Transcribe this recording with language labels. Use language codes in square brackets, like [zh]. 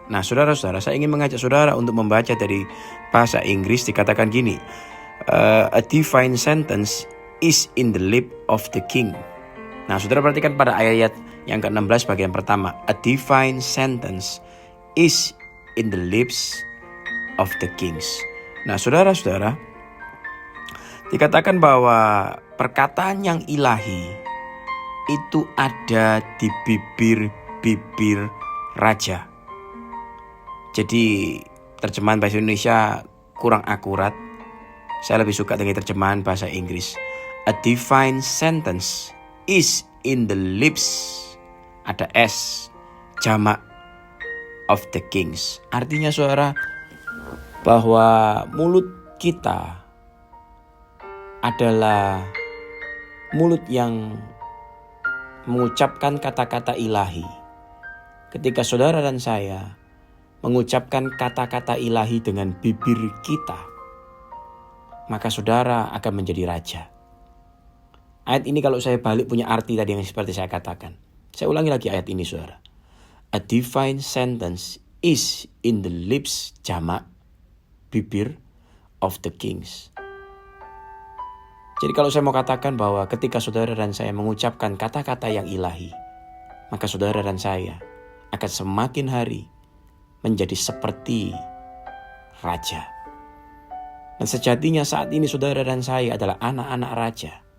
[id] Nah saudara-saudara, saya ingin mengajak saudara untuk membaca dari bahasa Inggris. Dikatakan gini, [en] a divine sentence is in the lip of the king. [id] Nah saudara perhatikan pada ayat yang ke-16 bagian pertama, [en] a divine sentence is in the lips of the kings. [id] Nah saudara-saudara, dikatakan bahwa perkataan yang ilahi itu ada di bibir-bibir raja. Jadi terjemahan bahasa Indonesia kurang akurat. Saya lebih suka dengan terjemahan bahasa Inggris. [en] A divine sentence is in the lips, [id] ada S, jamak, [en] of the kings. [id] Artinya saudara, bahwa mulut kita adalah mulut yang mengucapkan kata-kata ilahi. Ketika saudara dan saya mengucapkan kata-kata ilahi dengan bibir kita, maka saudara akan menjadi raja. Ayat ini kalau saya balik punya arti tadi yang seperti saya katakan. Saya ulangi lagi ayat ini saudara. [en] A divine sentence is in the lips, [id] jamak, bibir, [en] of the kings. [id] Jadi kalau saya mau katakan bahwa ketika saudara dan saya mengucapkan kata-kata yang ilahi, maka saudara dan saya akan semakin hari menjadi seperti raja. Dan sejatinya saat ini saudara dan saya adalah anak-anak raja.